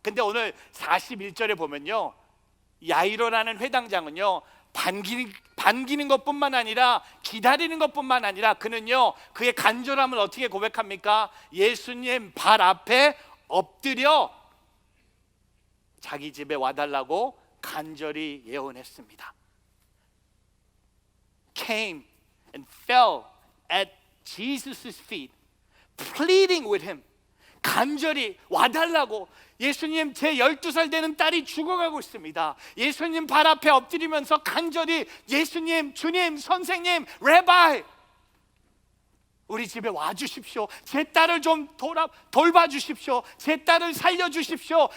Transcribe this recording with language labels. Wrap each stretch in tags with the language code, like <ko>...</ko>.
<ko>근데 오늘 41절에 보면요, 야이로라는 회당장은요 반기는 것뿐만 아니라 기다리는 것뿐만 아니라 그는요 그의 간절함을 어떻게 고백합니까? 예수님 발 앞에 엎드려 자기 집에 와달라고 간절히 예언했습니다.</ko> <en>Came and fell at Jesus' feet, pleading with him.</en> <ko>간절히 와달라고. 예수님, 제 12살 되는 딸이 죽어가고 있습니다. 예수님 발 앞에 엎드리면서 간절히 예수님, 주님, 선생님, 레바이, 우리 집에 와주십시오. 제 딸을 좀 돌봐주십시오. 제 딸을 살려주십시오.</ko>